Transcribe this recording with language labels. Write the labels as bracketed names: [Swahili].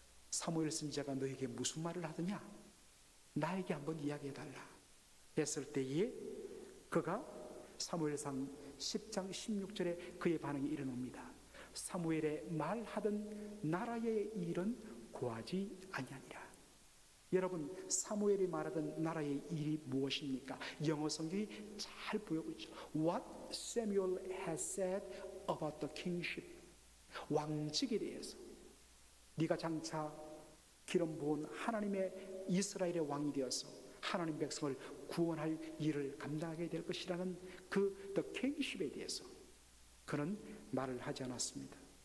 [Korean] 사무엘 선지자가 너에게 무슨 말을 하더냐? 나에게 한번 이야기해달라 했을 때에 그가 사무엘상 10장 16절에 그의 반응이 일어납니다. 사무엘의 말하던 나라의 일은 고하지 아니하니라. 여러분, 사무엘이 말하던 나라의 일이 무엇입니까? 영어 성경이 잘 보여주고 있죠. [English] What Samuel has said about the kingship. [Korean] 왕직에 대해서, 네가 장차 기름 부은 하나님의 이스라엘의 왕이 되어서 하나님 백성을 구원할 일을 감당하게 될 것이라는 그 [English] the kingship [Korean] 에 대해서 그는 말을 하지 않았습니다.